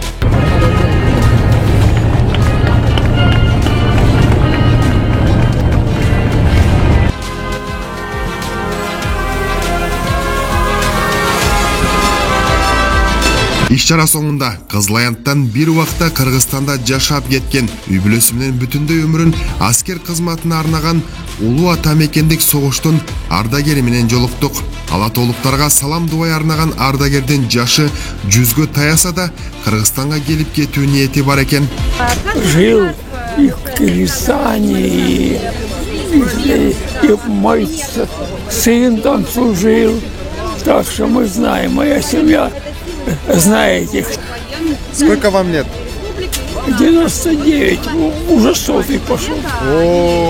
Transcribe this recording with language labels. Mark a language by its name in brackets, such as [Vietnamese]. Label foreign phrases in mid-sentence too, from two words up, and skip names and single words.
[Kyrgyz] Иш-чара соңунда Кызыл Аянттан бир убакта Кыргызстанда жашап кеткен, үй бүлөсү менен бүтүндөй өмүрүн аскер кызматына арнаган улуу ата мекендик согуштун ардагери менен жолуктук. Ала толуктарга салам дубай арнаган ардагердин жашы 100гө таяса да Кыргызстанга келип кетүү ниети бар экен. [Russian] Жил и в Кыргызстане, и мой сын там служил, так что мы знаем, моя семья. Знаете. Сколько вам лет? 99, уже 100-й пошел.